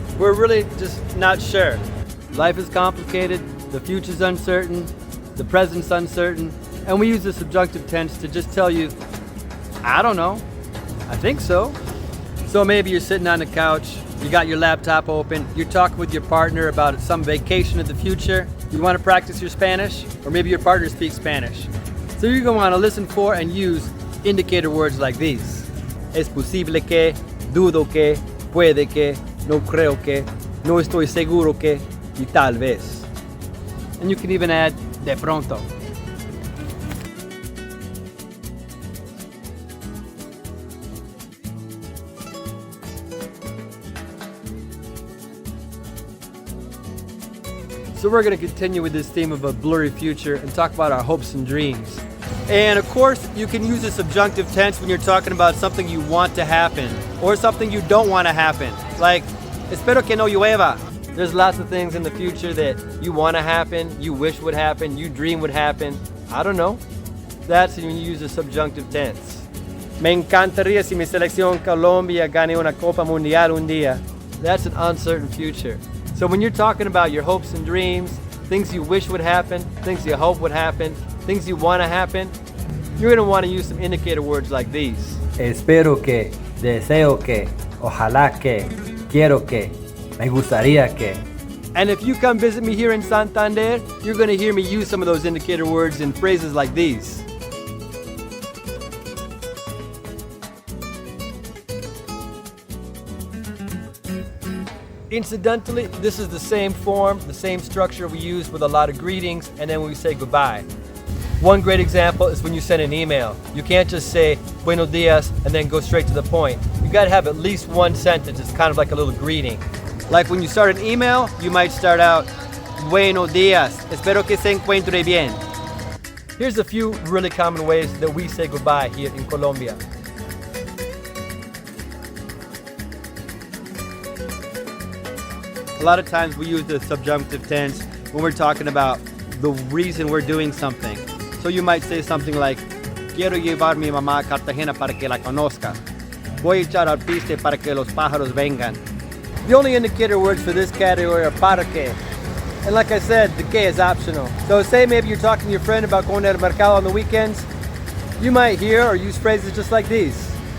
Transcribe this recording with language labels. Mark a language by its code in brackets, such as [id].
[en] We're really just not sure. Life is complicated, the future's uncertain, the present's uncertain, and we use the subjunctive tense to just tell you, I don't know, I think so. So maybe you're sitting on the couch, you got your laptop open, you're talking with your partner about some vacation in the future, you want to practice your Spanish, or maybe your partner speaks Spanish. So you're going to want to listen for and use indicator words like these. [es] Es posible que, dudo que, puede que, no creo que, no estoy seguro que, y tal vez. [en] And you can even add [es] de pronto. [en] So we're going to continue with this theme of a blurry future and talk about our hopes and dreams. And of course, you can use the subjunctive tense when you're talking about something you want to happen or something you don't want to happen. Like, [es] espero que no llueva. [en] There's lots of things in the future that you want to happen, you wish would happen, you dream would happen. I don't know. That's when you use the subjunctive tense. [es] Me encantaría si mi selección Colombia gane una Copa Mundial un día. [en] That's an uncertain future. So when you're talking about your hopes and dreams, things you wish would happen, things you hope would happen, things you want to happen, you're going to want to use some indicator words like these. [es] Espero que, deseo que, ojalá que, quiero que, me gustaría que. [en] And if you come visit me here in Santander, you're going to hear me use some of those indicator words in phrases like these. Incidentally, this is the same form, the same structure we use with a lot of greetings and then we say goodbye. One great example is when you send an email. You can't just say [es] buenos dias [en] and then go straight to the point. You got to have at least one sentence. It's kind of like a little greeting. Like when you start an email, you might start out, [es] buenos dias, espero que se encuentre bien. [en] Here's a few really common ways that we say goodbye here in Colombia. A lot of times we use the subjunctive tense when we're talking about the reason we're doing something. So you might say something like, [es] quiero llevar mi mamá a Cartagena para que la conozca. Voy a echar al piste para que los pájaros vengan. [en] The only indicator words for this category are para que. And like I said, the que is optional. So say maybe you're talking to your friend about going to the mercado on the weekends. You might hear or use phrases just like these.